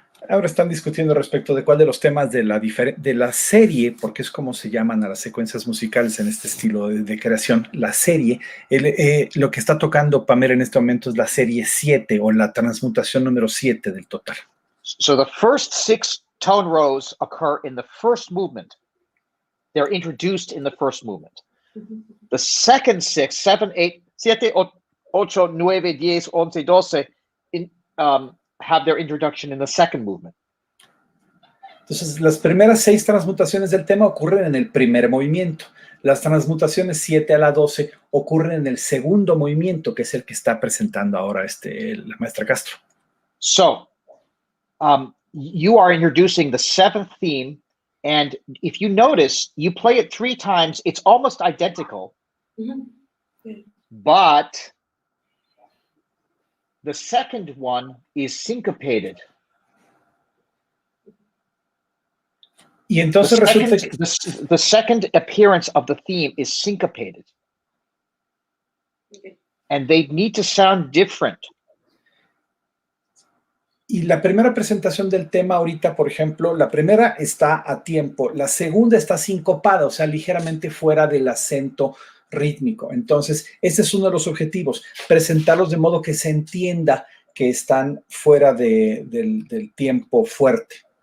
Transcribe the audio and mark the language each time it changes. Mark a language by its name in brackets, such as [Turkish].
[Spanish] Ahora están discutiendo respecto de cuál de los temas de la serie, porque es como se llaman a las secuencias musicales en este estilo de creación, la serie. Lo que está tocando Pamela en este momento es la serie 7 o la transmutación número 7 del total. [English] So the first 6 tone rows occur in the first movement. They're introduced in the first movement. The second 6, 7, 8, 7, 8, 9, 10, 11, 12 have their introduction in the second movement. [Spanish] Entonces, las primeras 6 transmutaciones del tema ocurren en el primer movimiento. Las transmutaciones 7 a la 12 ocurren en el segundo movimiento, que es el que está presentando ahora la maestra Castro. [English] So, you are introducing the seventh theme, and if you notice, you play it 3 times. It's almost identical, but the second one is syncopated. [Spanish] Y entonces resulta que [English] the second appearance of the theme is syncopated. And they need to sound different. [Spanish] Y la primera presentación del tema ahorita, por ejemplo, la primera está a tiempo, la segunda está sincopada, o sea, ligeramente fuera del acento rítmico. Entonces, ese es uno de los objetivos, presentarlos de modo que se entienda que están fuera del tiempo fuerte.